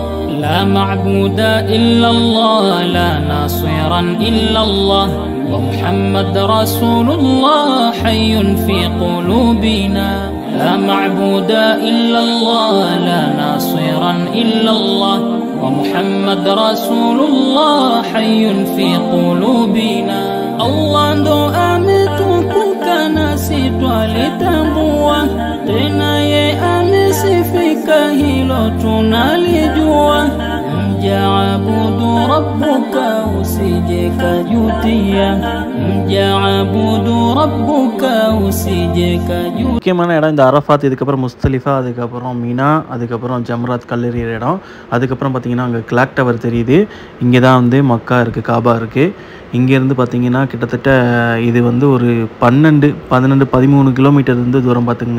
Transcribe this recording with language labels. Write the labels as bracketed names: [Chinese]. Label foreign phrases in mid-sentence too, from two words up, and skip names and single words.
[Arabic] لا معبود إلا الله لا ناصرا إلا الله ومحمد رسول الله حي في قلوبنا لا معبود إلا الله لا ناصرا إلا الله ومحمد رسول الله حي في قلوبنا [Swahili] الله ndo ametukuka nasi twalitambua tena ye amesifika hilo tunalijua mjaabudu rabbuka usije kajutia mjaabudu rabbuka usije kajutia [Tamil] முக்கியமான இடம் இந்த அரஃபாத், இதுக்கப்புறம் முஸ்தலிஃபா, அதுக்கப்புறம் மினா, அதுக்கப்புறம் ஜம்ராத் கல்லெறிகிற இடம். அதுக்கப்புறம் பார்த்திங்கன்னா அங்கே [English] clock tower [Tamil] தெரியுது. இங்கே தான் வந்து மக்கா இருக்குது, காபா இருக்குது. இங்கேருந்து பார்த்திங்கன்னா கிட்டத்தட்ட இது வந்து ஒரு 13 கிலோமீட்டர் இருந்து தூரம் பார்த்துக்குங்க.